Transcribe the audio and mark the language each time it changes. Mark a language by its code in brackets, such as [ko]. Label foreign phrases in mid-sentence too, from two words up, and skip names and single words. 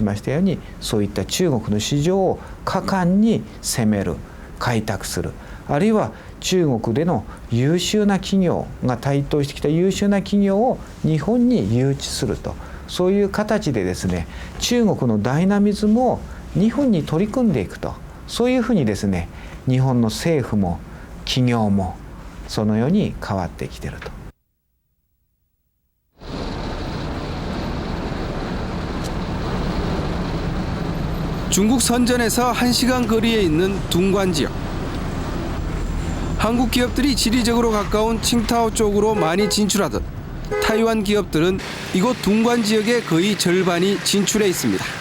[ja] ましたようにそういった中国の市場を果敢に攻める、開拓する、あるいは中国での優秀な企業が台頭してきた優秀な企業を日本に誘致すると、そういう形でですね、中国のダイナミズムを日本に取り組んでいくと、そういうふうにですね、日本の政府も企業もそのように変わってきていると。 [ko] 중국 선전에서 1시간 거리에 있는 둥관 지역. 한국 기업들이 지리적으로 가까운 칭타오 쪽으로 많이 진출하듯 타이완 기업들은 이곳 둥관 지역의 거의 절반이 진출해 있습니다.